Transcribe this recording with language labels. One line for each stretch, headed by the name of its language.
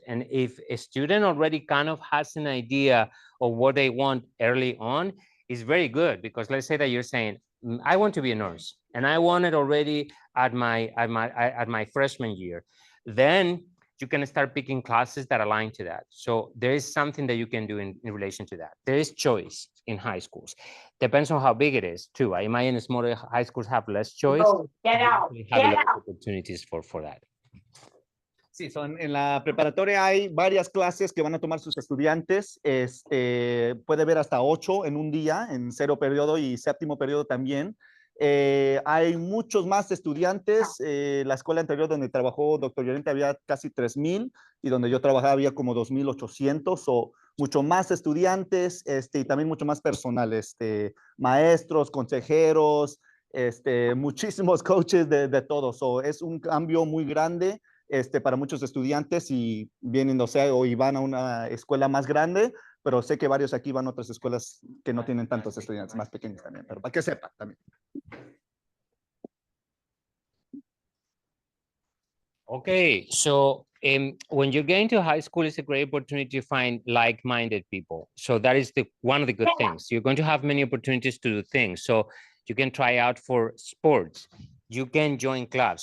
English: And if a student already kind of has an idea of what they want early on, it's very good, because let's say that you're saying, I want to be a nurse, and I want it already at my freshman year. Then you can start picking classes that align to that. So there is something that you can do in relation to that. There is choice in high schools. Depends on how big it is too. I imagine smaller high schools have less choice. Oh, get out. They have a Get lot out. of opportunities for that.
Spanish: Sí, en la preparatoria hay varias clases que van a tomar sus estudiantes. Puede ver hasta 8 en un día, en 0 periodo y 7º periodo también. Hay muchos más estudiantes. La escuela anterior donde trabajó doctor Llorente había casi 3,000 y donde yo trabajaba había como 2,800 o mucho más estudiantes y también mucho más personal, maestros, consejeros, muchísimos coaches de todos. So, es un cambio muy grande. Para muchos estudiantes y vienen, o sea, o van a una escuela más grande, pero sé que varios aquí van a otras escuelas que no tienen tantos estudiantes, más pequeños también, pero para que sepan también.
English: Okay, so when you're getting to high school, it's a great opportunity to find like-minded people. So that is one of the good things. You're going to have many opportunities to do things. So you can try out for sports. You can join clubs.